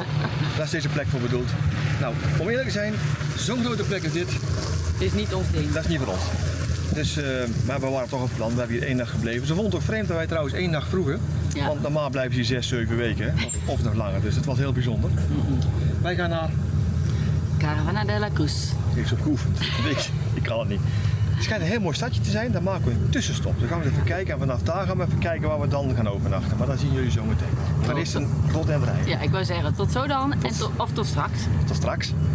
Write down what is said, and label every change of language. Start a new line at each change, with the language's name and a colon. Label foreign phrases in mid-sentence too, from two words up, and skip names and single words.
Dutch: Daar is deze plek voor bedoeld. Nou, om eerlijk te zijn, zo'n grote plek als dit, Dit is niet ons ding. dat is niet voor ons. Dus, maar we waren toch op plan. We hebben hier 1 dag gebleven. Ze vonden het ook vreemd dat wij trouwens 1 dag vroegen. Ja. Want normaal blijven ze hier 6, 7 weken. Of nog langer. Dus het was heel bijzonder. Wij gaan naar... Caravana de la Cruz. Heeft ze op geoefend. Ik kan het niet. Het schijnt een heel mooi stadje te zijn. Daar maken we een tussenstop. Dan gaan we eens even kijken. En vanaf daar gaan we even kijken waar we dan gaan overnachten. Maar dat zien jullie zo meteen. Maar eerst een tot en rijden. Ja, ik wou zeggen tot zo dan en tot straks. Tot straks.